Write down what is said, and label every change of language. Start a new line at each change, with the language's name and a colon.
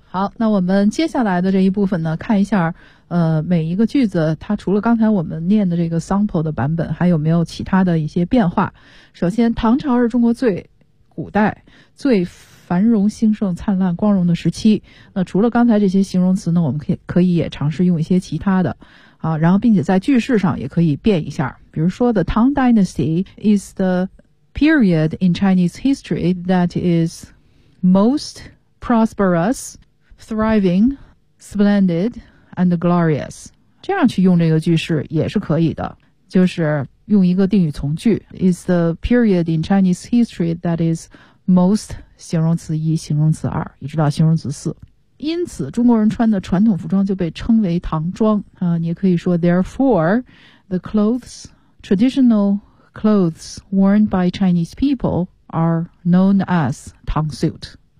Chinese: 好，那我们接下来的这一部分呢，看一下每一个句子它除了刚才我们念的这个 sample 的版本，还有没有其他的一些变化。首先，唐朝是中国最古代最繁荣兴盛灿烂光荣的时期。那除了刚才这些形容词呢，我们可以也尝试用一些其他的。好，然后并且在句式上也可以变一下，比如说
English: The Tang Dynasty is the period in Chinese history that is most prosperous, thriving, splendid, and glorious.
Chinese: 这样去用这个句式也是可以的，就是用一个定语从句
English: is the period in Chinese history that is most
Chinese: 形容词一、形容词二，一直到形容词四。因此中国人穿的传统服装就被称为唐装。你也可以说
English: Therefore, the clothes, traditional clothes worn by Chinese people are known as 唐 suit.